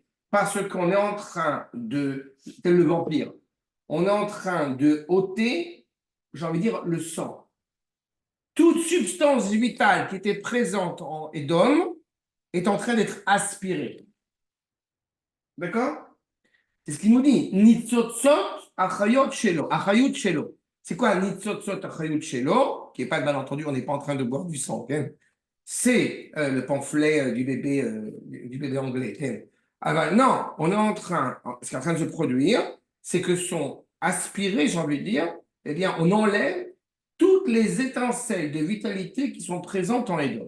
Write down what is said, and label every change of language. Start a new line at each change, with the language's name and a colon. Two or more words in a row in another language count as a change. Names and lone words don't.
French: Parce qu'on est en train de, tel le vampire, on est en train de ôter, j'ai envie de dire, le sang. Toute substance vitale qui était présente en Edom est en train d'être aspirée. D'accord? C'est ce qu'il nous dit.
Hebrew: ניצוצות החיות שלו. החיות שלו.
French: C'est quoi
Hebrew: ניצוצות החיות שלו?
French: Qui n'est pas de malentendu, on n'est pas en train de boire du sang. Okay? C'est le pamphlet du bébé anglais. Okay? Ah ben, non, on est en train, ce qui est en train de se produire, c'est que sont aspirés, j'ai envie de dire, eh bien, on enlève toutes les étincelles de vitalité qui sont présentes en Edom.